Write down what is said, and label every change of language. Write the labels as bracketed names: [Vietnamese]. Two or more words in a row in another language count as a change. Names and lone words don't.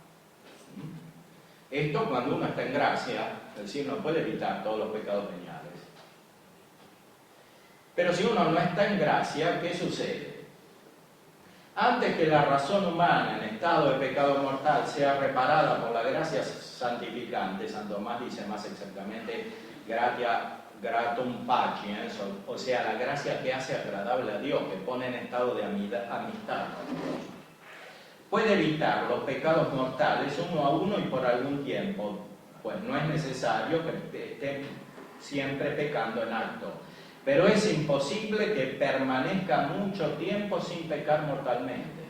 [Spanish] Esto cuando uno está en gracia, es decir, no puede evitar todos los pecados veniales. Pero si uno no está en gracia, ¿qué sucede? Antes que la razón humana en estado de pecado mortal sea reparada por la gracia santificante, San Tomás dice más exactamente [Latin] gratia gratum faciens, [Spanish] o sea, la gracia que hace agradable a Dios, que pone en estado de amistad con Dios, puede evitar los pecados mortales uno a uno y por algún tiempo, pues no es necesario que estén siempre pecando en acto. Pero es imposible que permanezca mucho tiempo sin pecar mortalmente.